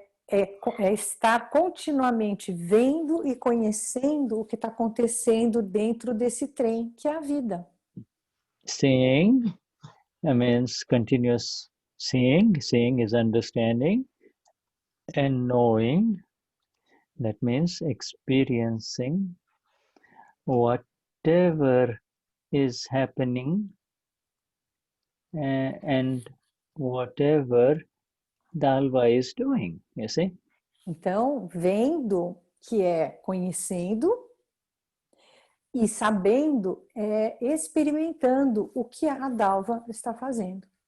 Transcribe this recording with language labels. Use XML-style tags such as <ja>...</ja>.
<pt>É estar continuamente vendo e conhecendo o que está acontecendo dentro desse trem que é a vida.</pt> <en>Seeing means continuous seeing. Seeing is understanding, and knowing, that means experiencing whatever is happening and whatever Dalva is doing, you see?</en> <pt>Então, vendo que é conhecendo, e sabendo é experimentando o que a Dalva está fazendo.</pt>